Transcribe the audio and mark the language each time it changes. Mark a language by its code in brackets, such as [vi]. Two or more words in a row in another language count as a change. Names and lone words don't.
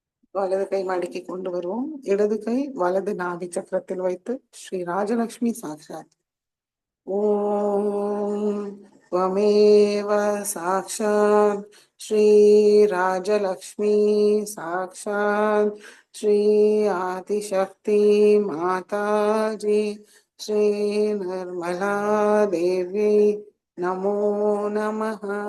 [ta] வலது கை மடக்கி கொண்டு வருவோம். இடது கை வலது நாபி சக்கரத்தில் வைத்து [sa] श्री राजलक्ष्मी साक्षात् ॐ त्वमेव साक्षात् श्रीराजलक्ष्मी साक्षात् श्री आदिशक्ति माताजी श्री निर्मला देवी नमो नमः.